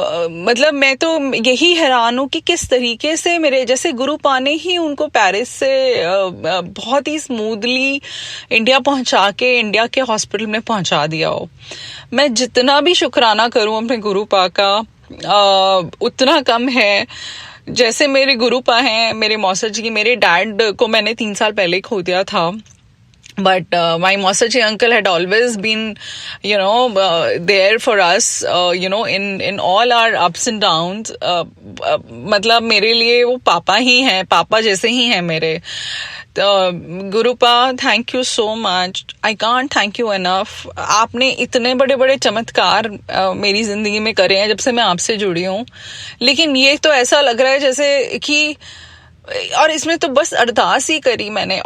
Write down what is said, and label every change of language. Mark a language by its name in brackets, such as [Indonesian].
[Hindi] मतलब मैं तो यही हैरान हूँ कि किस तरीके से मेरे जैसे गुरुपा ने ही उनको पेरिस से बहुत ही स्मूथली इंडिया पहुँचा के इंडिया के हॉस्पिटल में पहुँचा दिया हो। मैं जितना भी शुक्राना करूँ अपने गुरुपा का उतना कम है। जैसे मेरे गुरुपा हैं, मेरे मौसा जी, मेरे डैड को मैंने 3 साल पहले खो दिया था, [English] but my Mausa ji uncle had always been there for us in all our ups and downs। [Hindi] मतलब मेरे लिए वो पापा ही हैं, पापा जैसे ही हैं मेरे। [English] Gurupa, thank you so much, I can't thank you enough. [Hindi] आपने इतने बड़े बड़े चमत्कार मेरी जिंदगी में करे हैं जब से मैं आपसे जुड़ी हूँ, लेकिन ये तो ऐसा लग रहा है जैसे कि, और इसमें तो बस अरदास ही करी मैंने।